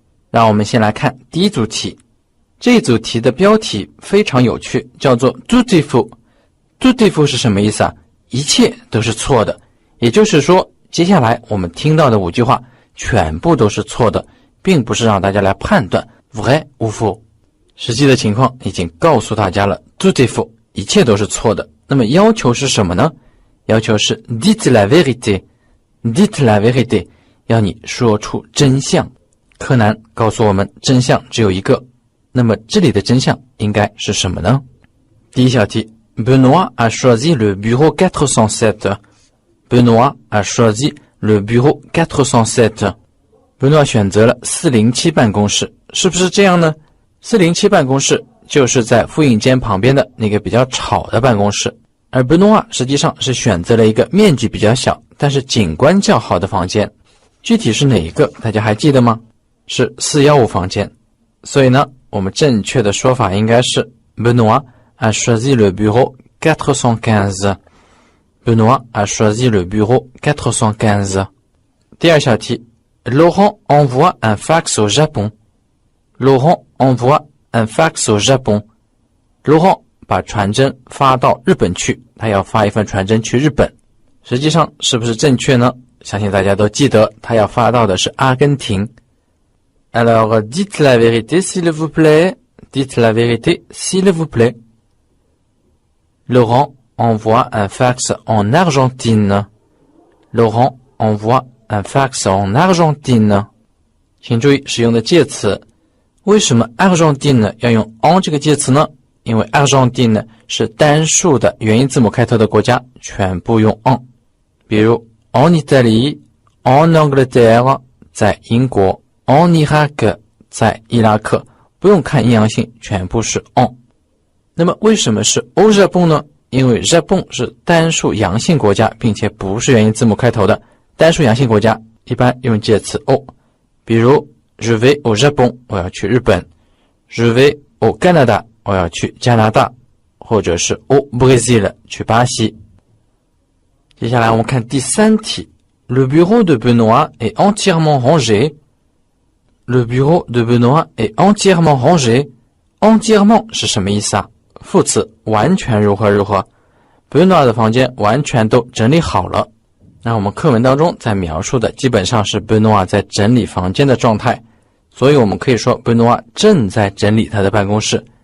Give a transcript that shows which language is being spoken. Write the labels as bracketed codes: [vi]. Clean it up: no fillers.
[zh] 让我们先来看第一组题。这一组题的标题非常有趣，叫做 [fr] tout est faux。 [zh] tout est faux 是什么意思啊？一切都是错的。也就是说，接下来我们听到的5句话全部都是错的，并不是让大家来判断 [fr] vrai ou faux。 [zh] 实际的情况已经告诉大家了 [fr] tout est faux， [zh] 一切都是错的。那么要求是什么呢？要求是 [fr] dites la vérité。 [zh] dites la vérité， 要你说出真相。柯南告诉我们真相只有一个，那么这里的真相应该是什么呢？第一小题 [fr] Benoît a choisi le bureau 407。 Benoît a choisi le bureau 407。 [zh] Benoît 选择了407办公室，是不是这样呢？407办公室就是在复印间旁边的那个比较吵的办公室，而 Benoît 实际上是选择了一个面积比较小但是景观较好的房间。具体是哪一个大家还记得吗？是415房间。所以呢，我们正确的说法应该是 [fr] Benoît a choisi le bureau 415。 Benoît a choisi le bureau 415。 [zh] 第二小题 [fr] Laurent envoie un fax au Japon。 Laurent envoie un fax au Japon。 [zh] Laurent 把传真发到日本去，他要发一份传真去日本。实际上是不是正确呢？相信大家都记得他要发到的是阿根廷。 [fr] Alors dites la vérité s'il vous plaît. Dites la vérité s'il vous plaît. Laurent envoie un fax en Argentine. Laurent envoie un fax en Argentine。 [zh] 请注意使用的介词，为什么 Argentine 要用 en 这个介词呢？因为 Argentine 是单数的元音字母开头的国家，全部用 en。比如 [fr] en Italie, en Angleterre [zh] 在英国， [fr] en Irak [zh] 在伊拉克，不用看阴阳性，全部是 en。那么为什么是 [fr] au Japon [zh] 呢？因为 Japon 是单数阳性国家，并且不是元音字母开头的。单数阳性国家一般用介词 au。比如 [fr] Je vais au Japon， [zh] 我要去日本。 [fr] Je vais au Canada， [zh] 我要去加拿大，或者是 [fr] au Brésil， [zh] 去巴西。接下来我们看第3题 [fr] Le bureau de Benoît est entièrement rangé。 Le bureau de Benoît est entièrement rangé。 [zh] entièrement 是什么意思啊？副词完全如何如何。 Benoît 的房间完全都整理好了。那我们课文当中在描述的基本上是 Benoît 在整理房间的状态，所以我们可以说 Benoît 正在整理他的办公室。